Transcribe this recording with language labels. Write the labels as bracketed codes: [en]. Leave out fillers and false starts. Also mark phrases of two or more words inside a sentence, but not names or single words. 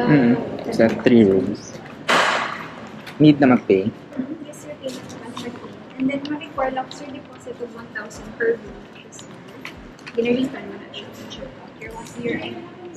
[tl] Sa 3 rooms. Need na mag-pay. [en] Yes, sir. Payment naman per day. And then, [tl] ma-require lang, sir, [en] deposit of 1,000 per room. Yes, sir. [hil] Ginarefund mo na siya. [en] Sure. Here, once a year, and...